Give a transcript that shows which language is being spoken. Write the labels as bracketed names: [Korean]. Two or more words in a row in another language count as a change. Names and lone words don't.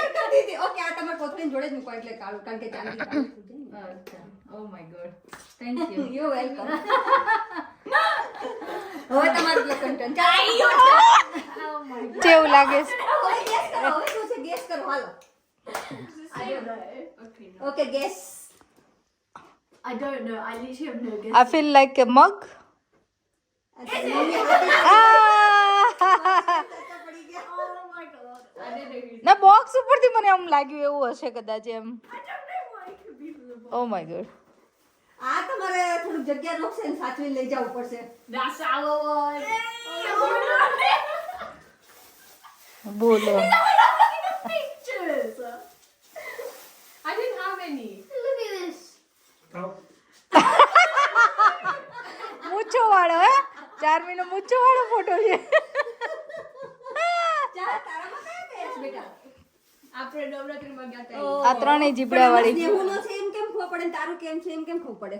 [Gujarati] વિચાર કરતી હતી ઓકે આ તમારા પોતરીની જોડે જ મૂકો એટલે કાળું કારણ કે ચાંદી કાળું થઈ જાય ને. [English] અચ્છા oh my god thank you You're welcome. [Gujarati] હવે તમારું કન્ટેન્ટ કેવું લાગે છે હવે ગેસ કરો. હવે શું છે ગેસ કરો હાલો. [English] I don't know. Okay, no. okay guess. I don't know. I literally have no guess. I feel like a mug. Oh my god. I don't know who's. [Gujarati] ના બોક્સ ઉપરથી મને આમ લાગ્યું એવું હશે કદાચ એમ [English] I don't know why it could be from the box. oh my god [Gujarati] આ તમારે થોડુંક જગ્યા રોકશે ને સાચવીને લઈ જવું પડશે. [English] That's our one. [Gujarati] બોલો [English] Pictures. I didn't have any. Look at this. [Gujarati] બતાવો. મૂછો વાળો હે ચારમીનો મૂછો વાળો ફોટો છે ચાલ તારામાં કયા કયા છે બેટા? આપણે નવરાત્રીમાં ગયા હતા. આ ત્રણેય જીબડા વાળી સ્નેહુનો છે એમ કેમ ખબર પડે ને તારું કેમ છે એમ કેમ ખબર પડે?